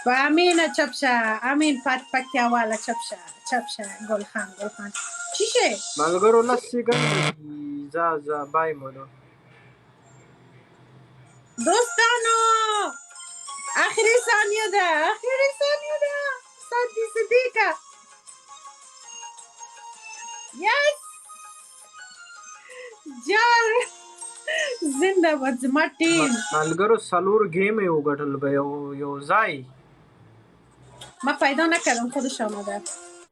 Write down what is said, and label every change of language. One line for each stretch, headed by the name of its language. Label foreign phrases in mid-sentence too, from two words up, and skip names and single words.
Pashto: امین چپ شه امین پکتیا والا چپ شه ګل خان چی شه ملګرو 10 سکند دي ځه بای مونو دوستانو آخري ثانیه ده سانتی صدیقه یس جان زنده باد زما ټیم ملګرو 4 گیم یې وګټل به یو ځای
Persian: ما پیدا نکردم خودش آمده